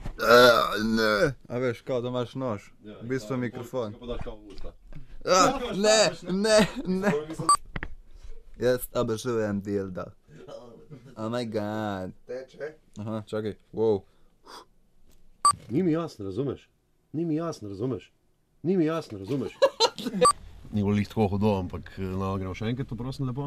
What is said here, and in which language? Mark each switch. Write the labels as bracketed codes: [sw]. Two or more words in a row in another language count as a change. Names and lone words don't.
[sl] Ne. A veš, kao da imaš nož. V bistvu mikrofon. Ne. Jaz obožujem dildo. [en] Oh my god. [sl] Teče. Aha, čakaj. Wow. Ni mi jasno, razumeš? Ni mi jasno, razumeš? Ni bilo lih tako hudo, ampak no, gremo še enkrat, to prosim lepo.